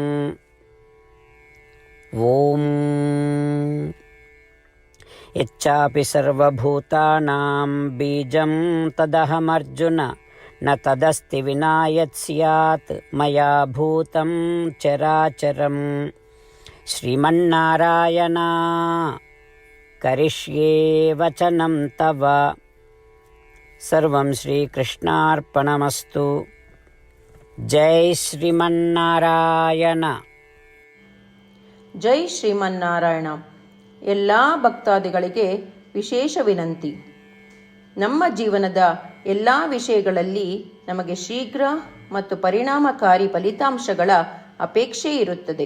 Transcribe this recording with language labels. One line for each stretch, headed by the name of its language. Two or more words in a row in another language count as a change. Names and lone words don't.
Sanskrit: ಓಂ ಯಚ್ಚಾಪಿ ಸರ್ವಭೂತಾನಾಂ ಬೀಜಂ ತದಹಮರ್ಜುನ ನ ತದಸ್ತಿ ವಿನಾ ಯತ್ ಸ್ಯಾತ್ ಮಯಾ ಭೂತಂ ಚರಾಚರಂ. ಶ್ರೀಮನ್ನಾರಾಯಣ, ಕರಿಷ್ಯೆ ವಚನಂ ತವ. ಸರ್ವಂ ಶ್ರೀಕೃಷ್ಣಾರ್ಪಣಮಸ್ತು.
Kannada: ಜೈ ಶ್ರೀಮನ್ನಾರಾಯಣ. ಜೈ ಶ್ರೀಮನ್ನಾರಾಯಣ. ಎಲ್ಲ ಭಕ್ತಾದಿಗಳಿಗೆ ವಿಶೇಷ ವಿನಂತಿ. ನಮ್ಮ ಜೀವನದ ಎಲ್ಲ ವಿಷಯಗಳಲ್ಲಿ ನಮಗೆ ಶೀಘ್ರ ಮತ್ತು ಪರಿಣಾಮಕಾರಿ ಫಲಿತಾಂಶಗಳ ಅಪೇಕ್ಷೆ ಇರುತ್ತದೆ.